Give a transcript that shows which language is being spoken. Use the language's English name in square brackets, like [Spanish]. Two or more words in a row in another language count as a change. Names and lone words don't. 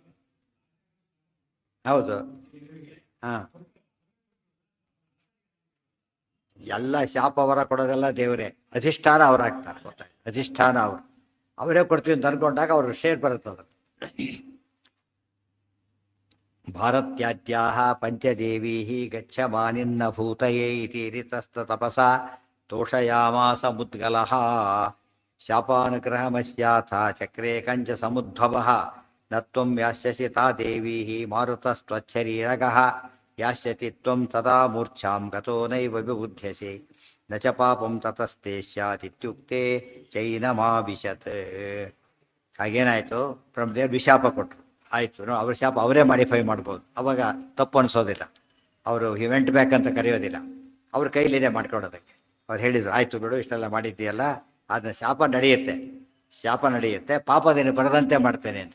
[Kannada] ಹೌದು. ಹಾಂ, ಎಲ್ಲ ಶಾಪ ವರ ಕೊಡೋದೆಲ್ಲ ದೇವರೇ. ಅಧಿಷ್ಠಾನ ಅವ್ರು ಆಗ್ತಾರೆ. ಗೊತ್ತಾಯ್ತು? ಅಧಿಷ್ಠಾನ ಅವರೇ ಕೊಡ್ತೀವಿ ಅಂತ ಅನ್ಕೊಂಡಾಗ ಅವ್ರ ಶೇರ್ ಬರುತ್ತೆ. [Sanskrit] ಅದು ಭಾರತ್ಯಾದ್ಯಾ ಪಂಚದೇವೀ ಗಚ್ಚಮಾನಿನ್ನ ಭೂತಯೇ ಇತಿ ರಿತಸ್ತತಪಸ ತೋಷಯಾಮಾಸ ಮುದ್ಗಲಃ ಶಾಪಾನುಗ್ರಹಮಸ್ಯಾಥ ಚಕ್ರೇ ಕಂಚ ಸಮುದ್ಭವಃ ನ ತ್ವಂ ಯಾಸ್ಯಸಿ ತಾ ದೇವೀ ಮಾರುತಸ್ತ್ವಚ್ಛರೀರಗಃ ಯಾಸ್ಯತಿ ತ್ವಂ ತದಾ ಮೂರ್ಛಾಂ ಗತೋ ನೈವ ವಿಬುಧ್ಯಸೆ ನ ಚ ಪಾಪಂ ತತಸ್ತೆ ಸ್ಯಾದಿತ್ಯುಕ್ತೆ ಚೈನಮಾವಿಶತ್. [Kannada] ಹಾಗೇನಾಯಿತು, ಬ್ರಹ್ಮದೇವರು ವಿಶಾಪ ಕೊಟ್ಟರು. ಆಯಿತು, ಅವ್ರ ಶಾಪ ಅವರೇ ಮಾಡಿಫೈ ಮಾಡ್ಬೋದು. ಅವಾಗ ತಪ್ಪು ಅನಿಸೋದಿಲ್ಲ, ಅವರು [English] event back [Kannada] ಅಂತ ಕರೆಯೋದಿಲ್ಲ, ಅವ್ರ ಕೈಲಿದೆ ಮಾಡ್ಕೊಡೋದಕ್ಕೆ. ಅವ್ರು ಹೇಳಿದರು, ಆಯಿತು ಬಿಡು, ಇಷ್ಟೆಲ್ಲ ಮಾಡಿದ್ದೀಯಲ್ಲ, ಅದನ್ನ ಶಾಪ ನಡೆಯುತ್ತೆ, ಪಾಪದೇನು ಬರದಂತೆ ಮಾಡ್ತೇನೆ ಅಂತ.